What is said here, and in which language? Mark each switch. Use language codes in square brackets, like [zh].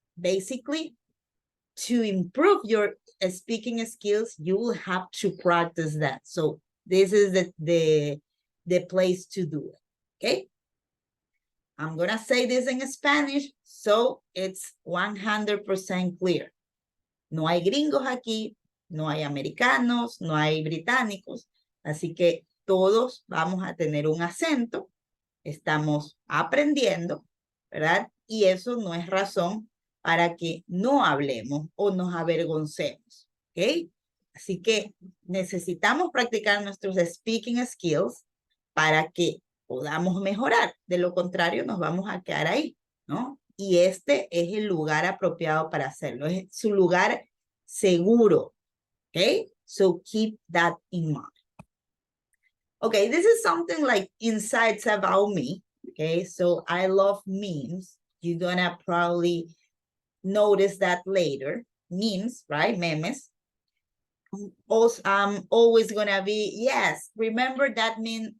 [en] Basically, to improve your speaking skills, you will have to practice that. So this is the place to do it, okay? I'm gonna say this in Spanish, so it's 100% clear. [es] No hay gringos aquí, no hay americanos, no hay británicos, así que todos vamos a tener un acento, estamos aprendiendo, ¿verdad? Y eso no es razón para que no hablemos o nos avergoncemos, ¿ok? Así que necesitamos practicar nuestros [en] speaking skills [es] para que podamos mejorar. De lo contrario, nos vamos a quedar ahí, ¿no? Y este es el lugar apropiado para hacerlo, es su lugar seguro, ¿ok? [en] So keep that in mind. Okay, this is something like insights about me. Okay, so I love memes. You're gonna probably notice that later. Memes, right? Memes. Also, I'm always gonna be, yes, remember that meme.